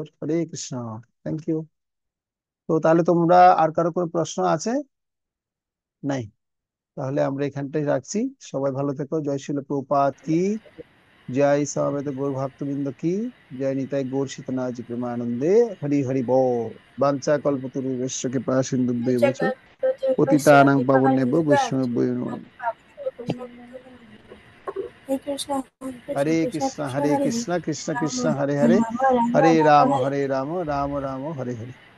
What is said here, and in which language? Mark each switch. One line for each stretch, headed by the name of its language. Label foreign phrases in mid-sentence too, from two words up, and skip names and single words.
Bangla: হরে কৃষ্ণ,
English: thank you.
Bangla: তো তাহলে তোমরা আর কারো কোনো প্রশ্ন আছে? নাই? তাহলে আমরা এখানটাই রাখছি। সবাই ভালো থেকো। জয় শিল প্রভুপাদ কি জয়, সমবেত গৌর ভক্তবৃন্দ কি জয়, নিতাই গৌর সীতনাথ প্রেমানন্দে হরি হরি বল।
Sanskrit: বাঞ্ছা কল্পতরুভ্যশ্চ কৃপা সিন্ধুভ্যেব চ পতিতানাং পাবনেভ্যো বৈষ্ণবেভ্যো নমো নমঃ। হরে কৃষ্ণ হরে কৃষ্ণ কৃষ্ণ কৃষ্ণ হরে হরে, হরে রাম রাম রাম হরে হরে।